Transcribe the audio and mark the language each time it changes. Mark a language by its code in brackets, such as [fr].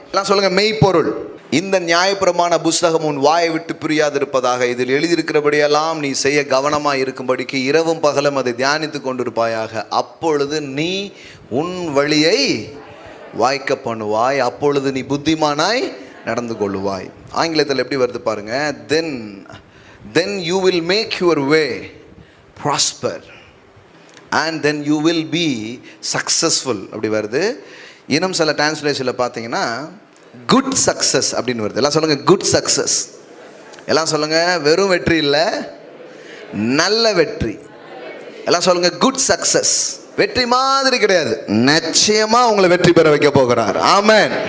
[ta] எல்லாம் சொல்லுங்க, மெய்ப்பொருள். இந்த நியாயப்பிரமாண புஸ்தகம் உன் வாயை விட்டு பிரியாதிருப்பதாக, இதில் எழுதியிருக்கிறபடியெல்லாம் நீ செய்ய கவனமாக இருக்கும்படிக்கு இரவும் பகலும் அதை தியானித்து கொண்டிருப்பாயாக. அப்பொழுது நீ உன் வழியை வாய்க்க பண்ணுவாய், அப்பொழுது நீ புத்திமானாய் நடந்து கொள்ளுவாய். ஆங்கிலத்தில் எப்படி வருது பாருங்க, [en] then you will make your way prosper and then you will be successful [ta] அப்படி வருது. இன்னும் சில டிரான்ஸ்லேஷனில் பார்த்தீங்கன்னா குட் சக்ஸஸ் அப்படின்னு வருது. எல்லாம் சொல்லுங்கள் குட் சக்ஸஸ். எல்லாம் சொல்லுங்கள் வெறும் வெற்றி இல்லை, நல்ல வெற்றி. எல்லாம் சொல்லுங்கள் குட் சக்ஸஸ். வெற்றி மாதிரி கிடையாது, நிச்சயமா உங்களை வெற்றி பெற வைக்க போகிறார். ஆமென்.